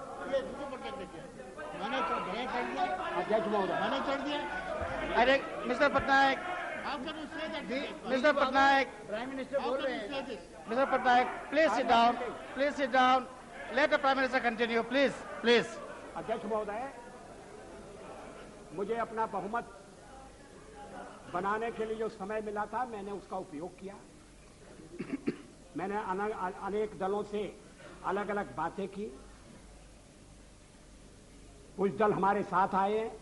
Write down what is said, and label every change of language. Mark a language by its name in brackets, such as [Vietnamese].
[Hindi] ये दूसरे प्रोटेक्ट देखिए, मैंने चढ़ दिया। अध्यक्ष महोदय, मैंने चढ़ दिया। अरे [English] Mr. Patnaik, How can you say that? Mr. Patnaik, [Hindi] Prime Minister बोल रहे हैं। [English] Mr. Patnaik, please sit down. Please sit down. Let the Prime Minister continue, please. [Hindi] अध्यक्ष महोदय, मुझे अपना बहुमत बनाने के लिए जो समय मिला था, मैंने उसका उपयोग किया। मैंने अनेक दलों से अलग अलग बातें की। कुछ दल हमारे साथ आए,